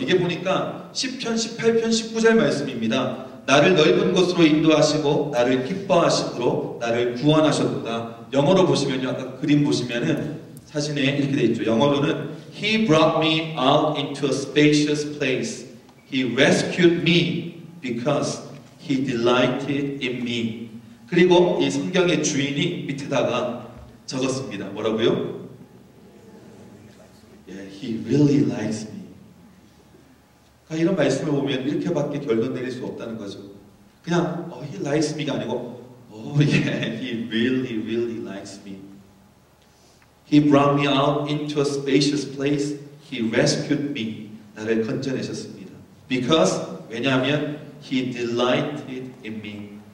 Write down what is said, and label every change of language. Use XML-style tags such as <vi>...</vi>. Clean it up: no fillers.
<ko>이게 보니까 10편, 18편, 19절 말씀입니다. 나를 넓은 곳으로 인도하시고 나를 기뻐하심으로 나를 구원하셨도다. 영어로 보시면요, 아까 그림 보시면은 사진에 이렇게 되어 있죠. 영어로는</ko> <en>He brought me out into a spacious place. He rescued me because He delighted in me.</en> <ko>그리고 이 성경의 주인이 밑에다가 적었습니다. 뭐라고요?</ko> <en>Yeah, He really likes me.</en> <ko>이런 말씀을 보면 이렇게밖에 결론 내릴 수 없다는 거죠. 그냥</ko> <en>He likes me</en> <ko>가 아니고</ko> <en>Oh yeah, he really, really likes me. He brought me out into a spacious place. He rescued me.</en> <ko>나를 건져내셨습니다.</ko> <en>Because</en> <ko>왜냐하면</ko> <en>he delighted in me.</en>